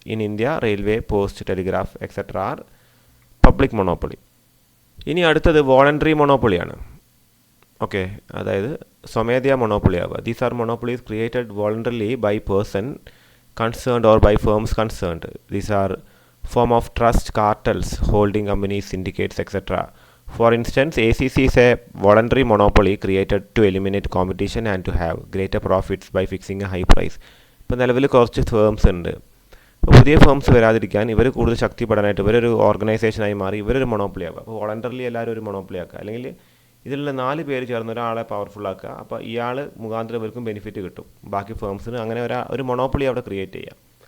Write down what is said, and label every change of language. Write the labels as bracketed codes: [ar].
[en] In India railway, post, telegraph etcetera are public monopoly. [ml] ഇനി അടുത്തത് voluntary മൊണോപ്പൊളിയാണ്. Okay, അതായത് സ്വമേധയാ മൊണോപ്പൊളി ആവുക. [en] These are monopolies created voluntarily by person concerned or by firms concerned. These are form of trust, cartels, holding companies, syndicates, etc. For instance, ACC is a voluntary monopoly created to eliminate competition and to have greater profits by fixing a high price. [ml] ഇപ്പോൾ നിലവിൽ കുറച്ച് firms ഉണ്ട്. അപ്പോൾ പുതിയ firms വരാതിരിക്കാൻ ഇവർ കൂടുതൽ ശക്തിപ്പെടാനായിട്ട് ഇവരൊരു ഓർഗനൈസേഷനായി മാറി ഇവരൊരു മൊണോപ്പൊളി ആക്കുക. അപ്പോൾ വോളണ്ടറിലി എല്ലാവരും ഒരു മൊണോപ്പൊളി ആക്കുക. അല്ലെങ്കിൽ ഇതിലുള്ള 4 പേര് ചേർന്ന് ഒരാളെ പവർഫുൾ ആക്കുക. അപ്പോൾ ഇയാൾ മുഖാന്തരം ഇവർക്കും ബെനിഫിറ്റ് കിട്ടും, ബാക്കി ഫേംസിന്. അങ്ങനെ ഒരു മൊണോപ്പൊളി അവിടെ ക്രിയേറ്റ് ചെയ്യാം.